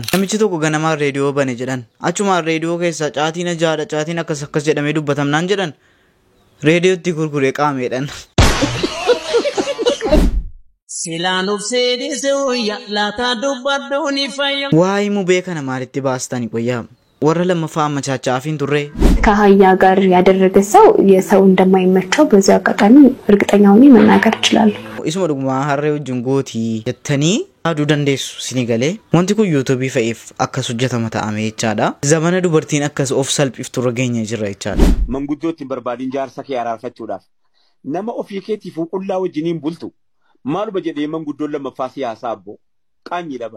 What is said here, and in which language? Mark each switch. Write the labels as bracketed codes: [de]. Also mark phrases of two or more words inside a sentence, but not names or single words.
[om] Namichi tokko ganamaa reediyoo bane jedhan. Achumaan reediyoo keessa caatiin ajaa'adha caatiin akkas jedhamee dubbatamnaan jedhan reediyootti gurguree qaameedhaan. Waa'ee mubee kana maalitti baastanii qoyyaa? Warra lammaffaa machaachaafiin turre [am] ከአህያ ጋር ያደረገ ሰው የሰው እንደማይመቸው በዚህ አጋጣሚ እርግጠኛ ሆኜ መናገር እችላለሁ። [om] isuma dhuguma harree wajjin gootii jettanii aduu dandeessu isinii galee wanti kun yuutuubii fa'eef akkas hojjetama ta'ame jechaadha. Zamana dubartiin akkas of salphiftu irra geenye jirra jechaadha. Manguddootti hin barbaadin jaarsa kee araarfachuudhaaf nama ofii keetiif qullaa wajjiniin bultu maaluma jedhee manguddoon lammaffaa siyaasaa abbo qaanyii dhaba.